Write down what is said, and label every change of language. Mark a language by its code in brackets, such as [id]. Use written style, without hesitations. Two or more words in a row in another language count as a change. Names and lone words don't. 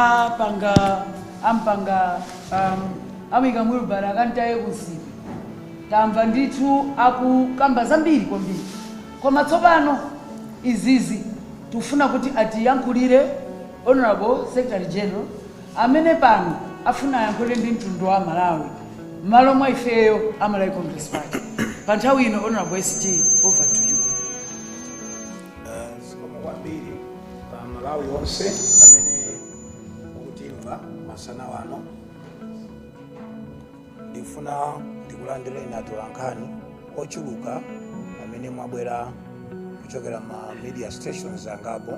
[ny] amika mwilubara akantaye kuzipa tamva ndithu akukamba zambiri kwambiri koma tsopano izizi tufuna kuti atiyankhulire [en] Honorable Secretary General [ny] amene pano afuna ayankhulire ndi mtundu wa Malawi malo mwa ifeyo a Malawi Congress Party pa nthawi ino. [en] Honorable SG, over to you. [ny] Sikoma kwambiri pa Malawi onse amene ukutimva masana wano ndifuna ndikulandireni atolankhani ochuluka amene mwabwera kuchokera ma [en] media stations [ny] angapo.